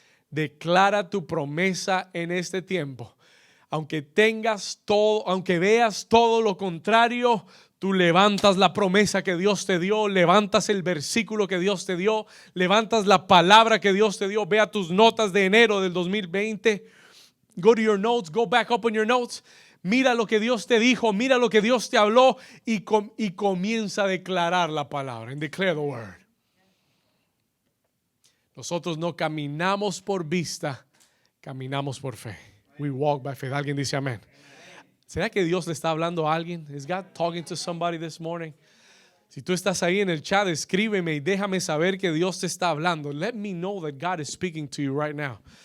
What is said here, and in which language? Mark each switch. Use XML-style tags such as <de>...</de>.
<es>Declara tu promesa en este tiempo. Aunque tengas todo, aunque veas todo lo contrario, tú levantas la promesa que Dios te dio, levantas el versículo que Dios te dio, levantas la palabra que Dios te dio. Ve a tus notas de enero del 2020.</es> <en>Go to your notes, go back up on your notes.</en> <es>Mira lo que Dios te dijo, mira lo que Dios te habló y comienza a declarar la palabra.</es> <en>And declare the word.</en> <es>Nosotros no caminamos por vista, caminamos por fe.</es> <en>We walk by faith.</en> <es>Alguien dice amén. ¿Será que Dios le está hablando a alguien?</es> <en>Is God talking to somebody this morning?</en> <es>Si tú estás ahí en el chat, escríbeme y déjame saber que Dios te está hablando.</es> <en>Let me know that God is speaking to you right now.</en>